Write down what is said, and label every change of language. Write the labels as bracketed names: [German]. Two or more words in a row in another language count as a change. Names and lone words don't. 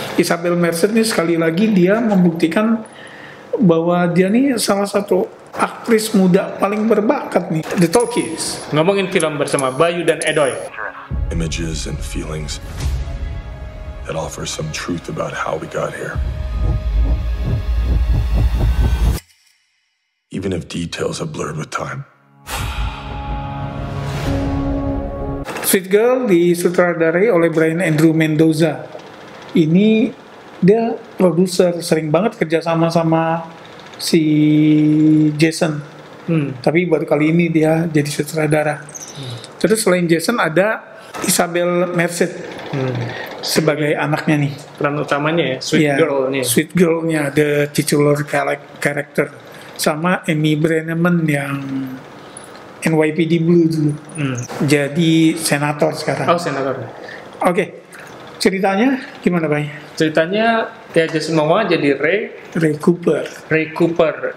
[Indonesian] Isabel Merced nih sekali lagi dia membuktikan bahwa dia nih salah satu aktris muda paling berbakat nih. The Talkies. Ngomongin film bersama Bayu dan Edoy. [English] Images and feelings that offer some truth about how we got here. Even if details have blurred with time. [Indonesian] Sweet Girl disutradarai oleh Brian Andrew Mendoza. Ini dia produser, sering banget kerja sama si Jason. Tapi baru kali ini dia jadi sutradara. Terus selain Jason ada Isabel Merced sebagai anaknya nih. Peran utamanya ya, Sweet Girl nih. Sweet Girl-nya, [English] the titular character. [Indonesian] Sama Amy Brenneman yang NYPD Blue dulu. Jadi senator sekarang. Oh, senator. Oke. Ceritanya gimana, Bay? Ceritanya ya Jason Momoa jadi Ray Cooper